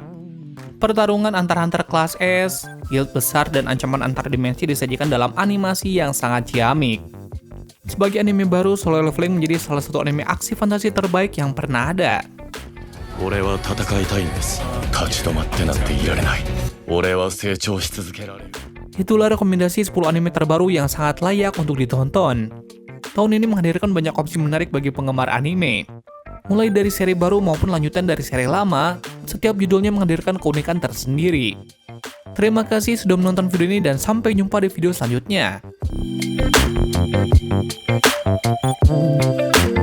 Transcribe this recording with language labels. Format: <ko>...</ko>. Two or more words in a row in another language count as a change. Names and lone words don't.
<id>Pertarungan antar hunter kelas S, guild besar, dan ancaman antar dimensi disajikan dalam animasi yang sangat ciamik. Sebagai anime baru, Solo Leveling menjadi salah satu anime aksi fantasi terbaik yang pernah ada.</id> <ja>俺は戦いたいんです立ち止まってなんていられない俺は成長し続けられる。</ja> <id>Itulah rekomendasi 10 anime terbaru yang sangat layak untuk ditonton. Tahun ini menghadirkan banyak opsi menarik bagi penggemar anime. Mulai dari seri baru maupun lanjutan dari seri lama, setiap judulnya menghadirkan keunikan tersendiri. Terima kasih sudah menonton video ini dan sampai jumpa di video selanjutnya.</id>